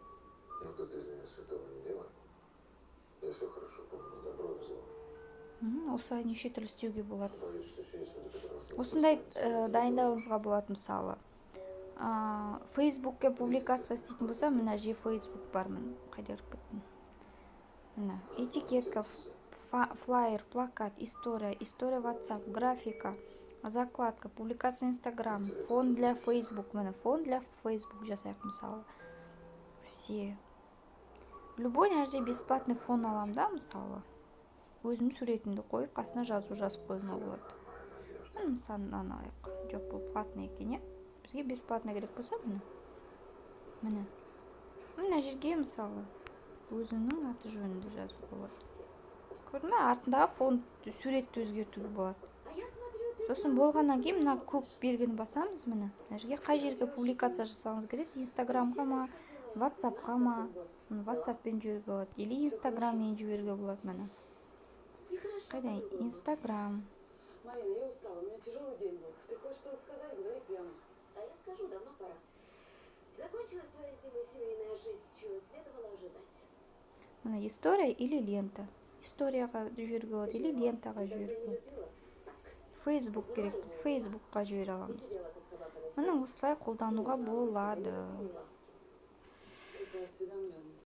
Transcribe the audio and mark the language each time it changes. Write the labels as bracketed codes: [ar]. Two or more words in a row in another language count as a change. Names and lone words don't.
[kk] Осылай неше түрлі істеуге болады. Осындай дайындауыңызға болады, мысалы. Фейсбукке публикация істейтін болса, мына же Фейсбук бар, міне, қайда кіріп кеттім. Міне, [ru] этикетка, флайер, плакат, история WhatsApp, графика, закладка, публикация Инстаграм, фон для Facebook, міне, фон для Facebook [kk] жасайық, мысалы. [ru] Все. [kk] Любой нәрде [ru] бесплатный фон [kk] алам да, мысалы. Өзім суретімді қойып, қасына жазып қойма болады. Мысалы, мынаны алайық. Жоқ, бұл платный екен, бізге бесплатный керек болса, міне. Мына жерге, мысалы, өзінің аты жөнінде жазуға болады. Көрдің бе, артындағы фон суретті өзгертуге болады. Сосын болғаннан кейін мына көк белгіні басамыз, міне. Мына жерге қай жерге публикация жасауыңыз керек? Инстаграмға ма, WhatsAppқа ма? WhatsAppпен жіберуге болады. Или Инстаграммен жіберуге болады, міне. Қайда? Инстаграм. [ru] Марина, я устала, у меня тяжелый день был. Ты хочешь что-то сказать? Говори прямо. А я скажу, давно пора. Закончилась твоя семейная жизнь, чего следовало ожидать. [kk] Міне, [ru] история или лента. [kk] Историяға жіберуге болады, или лентаға жіберуге болады. Facebook керек, біз Facebookқа жібере [ru] И [kk] аламыз. [ru] сидела, как собака на [kk] Міне [ru] сене. [kk] осылай қолдануға болады. [ru] Никакой ласки. Как бы осведомленный.